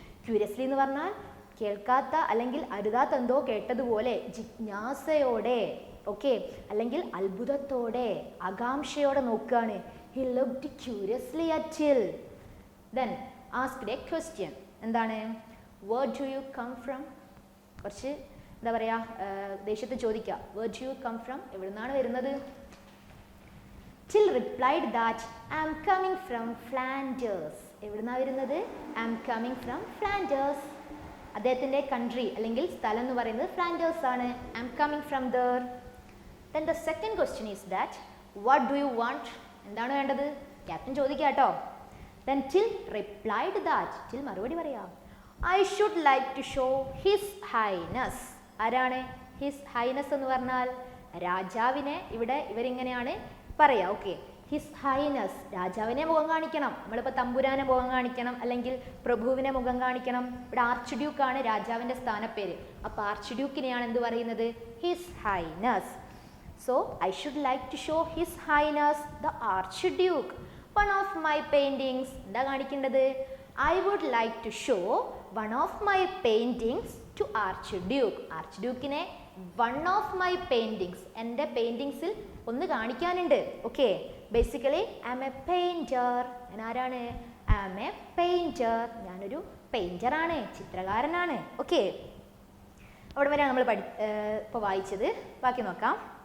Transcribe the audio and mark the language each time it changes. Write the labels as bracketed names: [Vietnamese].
[Malayalam] Curiously എന്ന് പറഞ്ഞാൽ കേൾക്കാത്ത അല്ലെങ്കിൽ അരുതാത്ത എന്തോ കേട്ടതുപോലെ ജിജ്ഞാസയോടെ, ഓക്കെ, അല്ലെങ്കിൽ അത്ഭുതത്തോടെ, ആകാംക്ഷയോടെ നോക്കുകയാണ്. [English] He looked curiously at till. Then asked a question. [Malayalam] എന്താണ്? [English] Where do you come from? [Malayalam] കുറച്ച് എന്താ പറയുക, ദേഷ്യത്തിൽ ചോദിക്കുക. [English] Where do you come from? [Malayalam] എവിടെ നിന്നാണ് വരുന്നത്? [English] Till replied that I am coming from Flanders. [Malayalam] എവിടെ നിന്നാണ് വരുന്നത്? [English] I am coming from Flanders. [Malayalam] അദ്ദേഹത്തിൻ്റെ കൺട്രി അല്ലെങ്കിൽ സ്ഥലം എന്ന് പറയുന്നത് ഫ്ലാൻഡേഴ്സ് ആണ്. [English] I am coming from there. Then the second question is that what do you want? [Malayalam] എന്താണ് വേണ്ടത്? ക്യാപ്റ്റൻ ചോദിക്കുക കേട്ടോ. [English] Then Till replied that. [Malayalam] Till മറുപടി പറയാം. [English] I should like to show His Highness. [Malayalam] ആരാണ് His Highness എന്ന് പറഞ്ഞാൽ? രാജാവിനെ ഇവിടെ ഇവരിങ്ങനെയാണ് പറയാം. ഓക്കെ, His Highness, രാജാവിനെ മുഖം കാണിക്കണം. നമ്മളിപ്പോൾ തമ്പുരാനെ മുഖം കാണിക്കണം അല്ലെങ്കിൽ പ്രഭുവിനെ മുഖം കാണിക്കണം. ഇവിടെ ആർച്ച് ഡ്യൂക്കാണ് രാജാവിൻ്റെ സ്ഥാനപ്പേര്. അപ്പോൾ ആർച്ച് ഡ്യൂക്കിനെയാണ് എന്ത് പറയുന്നത്? [English] His Highness. So I should like to show His Highness the Archduke one of my paintings. [Malayalam] എന്താ കാണിക്കേണ്ടത്? [English] I would like to show one of my paintings to Archduke. [Malayalam] ആർച്ച്ഡ്യൂക്കിനെ [English] one of my paintings, [Malayalam] എൻ്റെ പെയിൻറ്റിങ്സിൽ ഒന്ന് കാണിക്കാനുണ്ട്. [English] Okay, basically I am a painter. [Malayalam] ഞാൻ ആരാണ്? [English] I am a painter. [Malayalam] ഞാനൊരു പെയിൻറ്ററാണ്, ചിത്രകാരനാണ്. Okay, അവിടെ വരെയാണ് നമ്മൾ ഇപ്പോൾ വായിച്ചത്. ബാക്കി നോക്കാം.